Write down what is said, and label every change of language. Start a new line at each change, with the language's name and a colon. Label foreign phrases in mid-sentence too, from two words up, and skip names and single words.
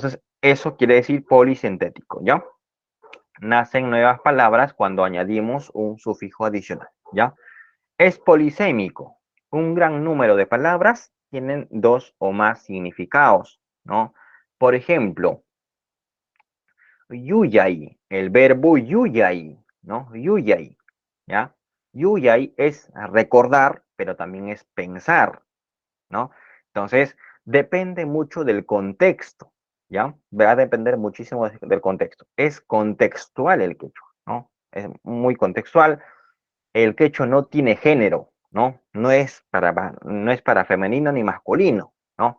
Spanish: Entonces, Eso quiere decir polisintético, ¿ya? Nacen nuevas palabras cuando añadimos un sufijo adicional, ¿ya? Es polisémico. Un gran número de palabras tienen dos o más significados, ¿no? Por ejemplo, yuyay, el verbo yuyay, ¿no? Yuyay, ¿ya? Yuyay es recordar, pero también es pensar, ¿no? Entonces, depende mucho del contexto, ¿ya? Va a depender muchísimo del contexto. Es contextual el quechua, ¿no? Es muy contextual. El quechua no tiene género, ¿no? No es para femenino ni masculino, ¿no?